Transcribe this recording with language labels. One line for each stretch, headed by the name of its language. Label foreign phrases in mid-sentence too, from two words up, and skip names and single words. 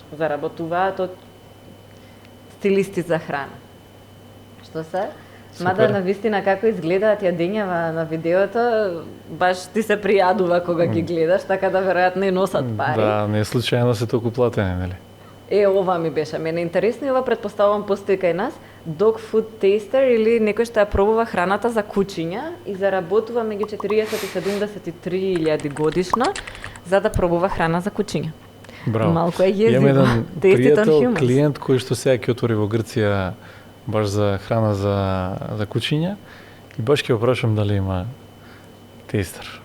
Macedonian: Заработуваат од стилисти за храна. Што се? Супер. Мада на вистина како изгледаат јадењава на видеото, баш ти се пријадува кога ги гледаш, така да веројатно и носат пари. Да, не е случајно се толку платени, нели? Ова ми беше мене интересно и ова предпоставувам постои кај нас,
English: dog food taster
Macedonian: или некој што ја пробува храната за кучиња и заработува меѓу 40 и 73.000 годишно за да пробува храна за кучиња. Браво. Малку е језиво. Имам еден пријател, humans. клиент кој што сега ќе отвори во Грција баш за храна за кучиња и баш ќе го прашам дали има тестер.